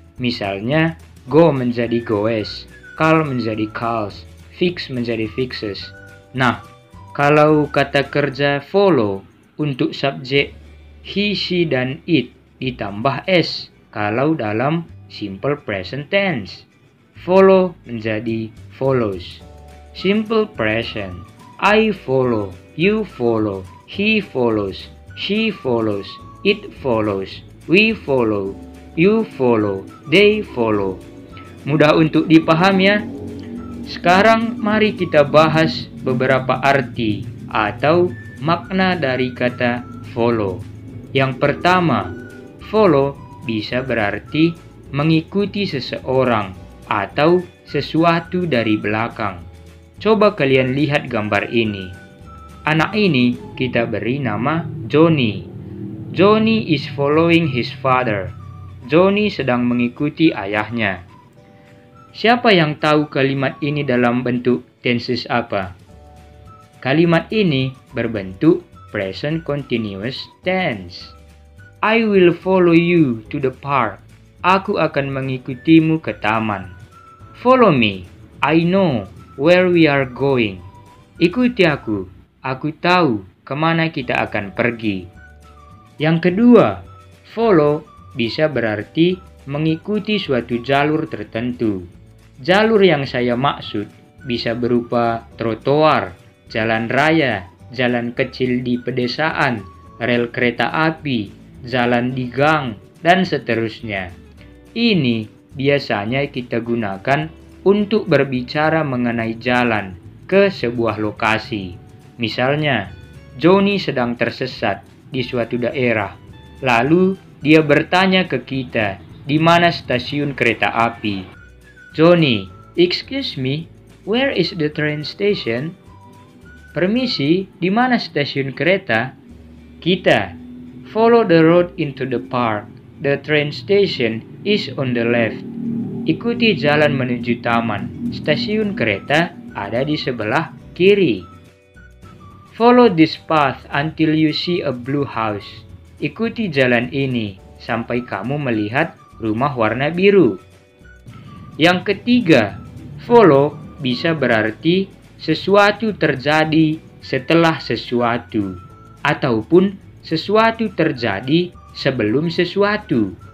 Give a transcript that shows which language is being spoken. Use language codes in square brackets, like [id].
[id] Misalnya, go menjadi goes, call menjadi calls, fix menjadi fixes. Nah, kalau kata kerja follow untuk subjek he, she, dan it ditambah s kalau dalam simple present tense. Follow menjadi follows. [en] Simple present, I follow, you follow, he follows, she follows, it follows, we follow, you follow, they follow. [id] Mudah untuk dipaham ya? Sekarang mari kita bahas beberapa arti atau makna dari kata follow. Yang pertama, follow bisa berarti mengikuti seseorang atau sesuatu dari belakang. Coba kalian lihat gambar ini. Anak ini kita beri nama Johnny. [en] Johnny is following his father. [id] Johnny sedang mengikuti ayahnya. Siapa yang tahu kalimat ini dalam bentuk tenses apa? Kalimat ini berbentuk present continuous tense. [en] I will follow you to the park. [id] Aku akan mengikutimu ke taman. [en] Follow me. I know where we are going. [id] Ikuti aku. Aku tahu kemana kita akan pergi. Yang kedua, follow bisa berarti mengikuti suatu jalur tertentu. Jalur yang saya maksud bisa berupa trotoar, jalan raya, jalan kecil di pedesaan, rel kereta api, jalan di gang, dan seterusnya. Ini biasanya kita gunakan untuk berbicara mengenai jalan ke sebuah lokasi. Misalnya, Johnny sedang tersesat di suatu daerah. Lalu dia bertanya ke kita, di mana stasiun kereta api? [en] Johnny, excuse me, where is the train station? [id] Permisi, di mana stasiun kereta? Kita, [en] follow the road into the park. The train station is on the left. [id] Ikuti jalan menuju taman. Stasiun kereta ada di sebelah kiri. [en] Follow this path until you see a blue house. [id] Ikuti jalan ini sampai kamu melihat rumah warna biru. Yang ketiga, follow bisa berarti sesuatu terjadi setelah sesuatu, ataupun sesuatu terjadi sebelum sesuatu.